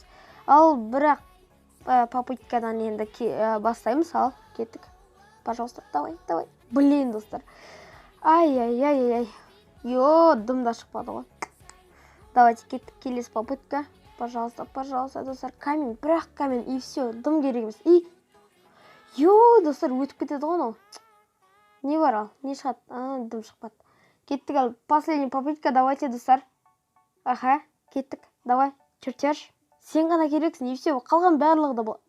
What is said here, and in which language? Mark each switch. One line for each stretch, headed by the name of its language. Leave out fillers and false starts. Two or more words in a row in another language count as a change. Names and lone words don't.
Kazakh: Ал бірақ попыткадан енді бастаймыз. Ал кеттік.
Russian: Пожалуйста, давай.
Kazakh: Блин, достар. Ай. Йо, дымда шықпады ғой. Давайте кеттік, келесі попытка.
Russian: Пожалуйста, достар, камень, бірақ камень, и все,
Kazakh: дым керек емес. Йо, достар, өтіп кетеді ғой, анау. Не бар ал, не шығады? Дым шықпады. Кеттік ал.
Russian: Последний попытка, давайте, достар. Аха, кеттік. Давай, чертеж.
Kazakh: Сен ғана керексің,
Russian: и все,
Kazakh: қалған барлығы да бұл.